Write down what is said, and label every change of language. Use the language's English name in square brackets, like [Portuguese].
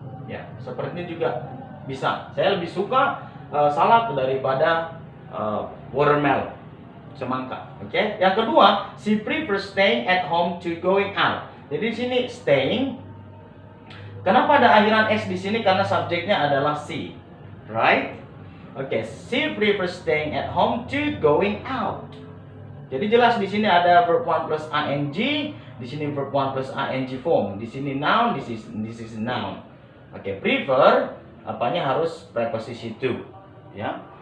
[Indonesian] Ya, seperti ini juga bisa. Saya lebih suka salak daripada watermelon, semangka. Oke. Okay? Yang kedua, [English] she prefers staying at home to going out. [Indonesian] Jadi di sini staying. Kenapa ada akhiran s di sini? Karena subjeknya adalah she, right? [English] Oke, she prefers staying at home to going out. [Indonesian] Jadi jelas di sini ada verb 1 plus ing, di sini verb 1 plus ing form, di sini noun, [English] this is noun. [Indonesian] Oke, prefer apanya harus preposisi to, ya.